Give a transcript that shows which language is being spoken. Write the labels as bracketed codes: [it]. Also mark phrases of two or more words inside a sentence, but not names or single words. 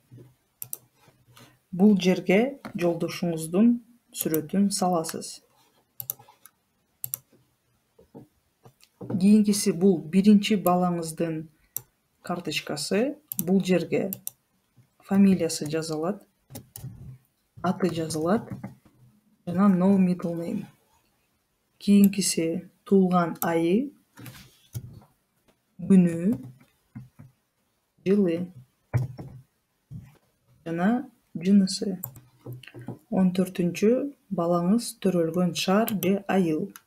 [ky] Бул жерге жолдошуңуздун сүрөтүн саласыз. Кийинкиси бул биринчи балаңыздын карточкасы. Бул жерге фамилиясы жазылат, аты жазылат жана [en] no middle name. [ky] Кийинкиси туулган айы, күнү, жылы жана жынысы. 14-чү балаңыз төрөлгөн шаар же айыл.